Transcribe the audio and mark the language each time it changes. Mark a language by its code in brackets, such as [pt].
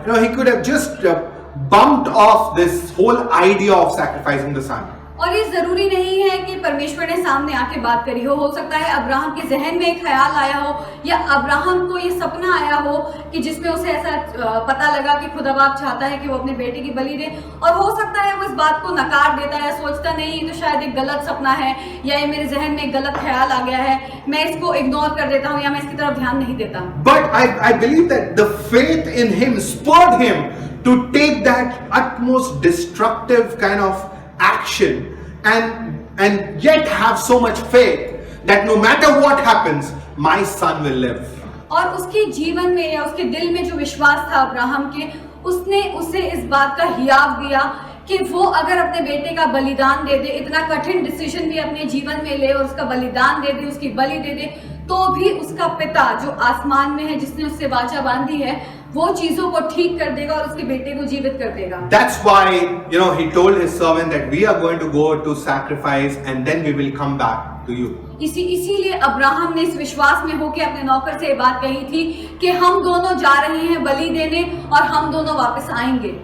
[en] He could have just bumped off this whole idea of sacrificing the son. [hi] और ये जरूरी नहीं है कि परमेश्वर ने सामने आके बात करी हो सकता है अब्राहम के जहन में एक ख्याल आया हो या अब्राहम को ये सपना आया हो कि जिसमें उसे ऐसा पता लगा कि खुदा बाप चाहता है कि वो अपने बेटे की बलि दे, और हो सकता है वो इस बात को नकार देता है, सोचता नहीं ये तो शायद एक गलत सपना है या ये मेरे जहन में एक गलत ख्याल आ गया है, मैं इसको इग्नोर कर देता हूँ या मैं इसकी तरफ ध्यान नहीं देता। [en] But I believe that the faith in him spurred him to take that utmost destructive kind of action and yet have so much faith that no matter what happens, my son will live. [hi] और उसके जीवन में या उसके दिल में जो विश्वास था अब्राहम के, उसने उसे इस बात का हियाव दिया कि वो अगर अपने बेटे का बलिदान दे दे, इतना कठिन डिसीजन भी अपने जीवन में ले और उसका बलिदान दे दे, उसकी बलि दे दे, तो भी उसका पिता जो आसमान में है, जिसने उससे वाचा बांधी है, वो चीजों को ठीक कर देगा और उसके बेटे को जीवित कर देगा। [en] That's why, he told his servant that we are going to go to sacrifice and then we will come back to you. [hi] इसीलिए अब्राहम ने इस विश्वास में होकर अपने नौकर से ये बात कही थी कि हम दोनों जा रहे हैं बलि देने और हम दोनों वापस आएंगे।